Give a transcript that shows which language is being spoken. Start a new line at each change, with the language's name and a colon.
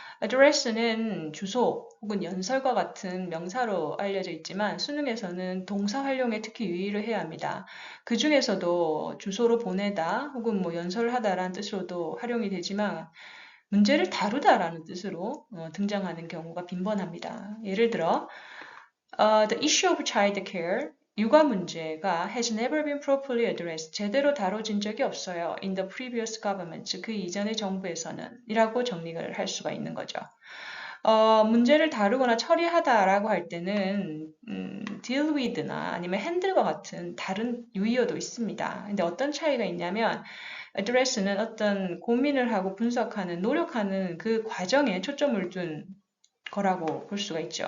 Korean: address는 주소 혹은 연설과 같은 명사로 알려져 있지만 수능에서는 동사 활용에 특히 유의를 해야 합니다. 그 중에서도 주소로 보내다 혹은 연설을 하다라는 뜻으로도 활용이 되지만 문제를 다루다라는 뜻으로 등장하는 경우가 빈번합니다.
English: 예를 들어 The issue of child care,
Korean: 육아 문제가
English: has never been properly addressed.
Korean: 제대로 다뤄진 적이 없어요.
English: In the previous government,
Korean: 그 이전의 정부에서는 이라고 정리를 할 수가 있는 거죠. 문제를 다루거나 처리하다라고 할 때는
English: deal with
Korean: 나 아니면 handle과 같은 다른 유의어도 있습니다. 근데 어떤 차이가 있냐면 address는 어떤 고민을 하고 분석하는, 노력하는 그 과정에 초점을 둔 거라고 볼 수가 있죠.